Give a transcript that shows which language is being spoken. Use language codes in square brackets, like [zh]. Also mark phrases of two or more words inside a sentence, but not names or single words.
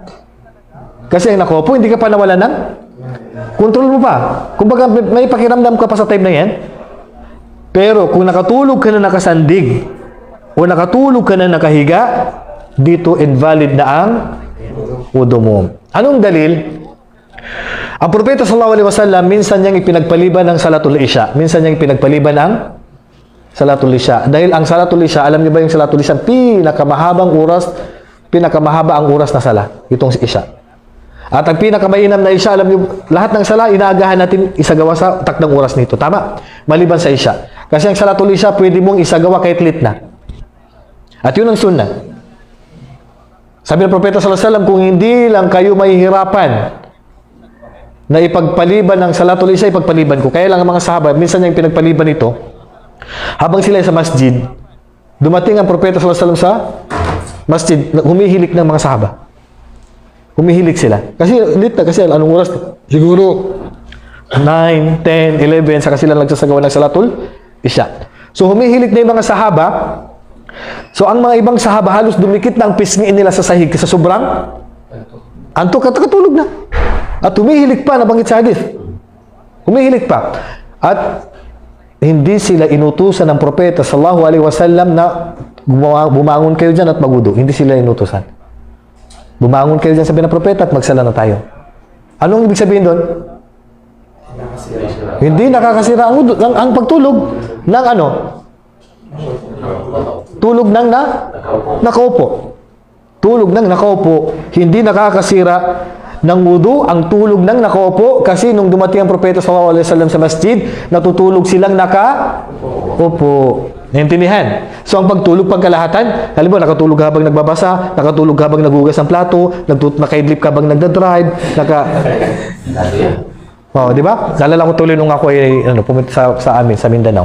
[tl] Kasi ang nakopo, hindi ka pa nawalan ng kontrol mo pa. Kumbaga, may pakiramdam ka pa sa time na yan. Pero kung nakatulog ka na nakasandig o nakatulog ka na nakahiga, dito invalid na ang wudu mo. Anong dalil? Ang Propeta [ar] صلى الله عليه وسلم [tl] minsan niyang ipinagpaliban ng [ar] صلاة العشاء. [tl] Minsan niyang ipinagpaliban ng [ar] صلاة العشاء. [tl] Dahil ang [ar] صلاة العشاء, [tl] alam niyo ba yung [ar] صلاة العشاء, [tl] pinakamahaba ang oras na sala, itong isya. At ang pinakamainam na isya, alam niyo, lahat ng sala inaagahan natin isagawa sa takdang oras nito. Tama? Maliban sa isya. Kasi ang [ar] صلاة العشاء, [tl] pwede mong isagawa kahit late na. At yun ang sunnah. Sabi ng Propeta [ar] صلى الله عليه وسلم, [tl] kung hindi lang kayo mahihirapan na ipagpaliban ng [ar] صلاة العشاء, [tl] ipagpaliban ko. Kaya lang ang mga sahaba, minsan yung pinagpaliban ito, habang sila sa masjid, dumating ang Propeta [ar] صلى الله عليه وسلم [tl] sa masjid, humihilik ng mga sahaba. Humihilik sila. Kasi, kasi anong oras? Siguro, 9, 10, 11, saka sila nagsasagawa ng [ar] صلاة العشاء. [tl] So, humihilik na yung mga sahaba. So, ang mga ibang sahaba, halos dumikit na ang pisngiin nila sa sahig sa sobrang antok at katulog na. At humihilik pa, nabanggit sa hadith. Humihilik pa. At hindi sila inutusan ng Propeta [ar] صلى الله عليه وسلم [tl] na bumangon kayo dyan at magudo. Hindi sila inutusan. Bumangon kayo dyan, sabi ng Propeta, at magsala na tayo. Anong ibig sabihin doon? Hindi nakakasira ang wudu, ang pagtulog ng ano? Tulog ng nakaupo. Tulog ng nakaupo. Hindi nakakasira ng wudu ang tulog ng nakaupo, kasi nung dumating ang Propeta [ar] صلى الله عليه وسلم [tl] sa masjid, natutulog silang nakaupo. Naintindihan? So, ang pagtulog pagkalahatan, halimbawa, nakatulog habang nagbabasa, nakatulog habang nagugas ng plato, nakaidlip habang nagdadrive, oh, di ba? Nalala ko tuloy nung ako ay pumunta sa amin, sa Mindanao.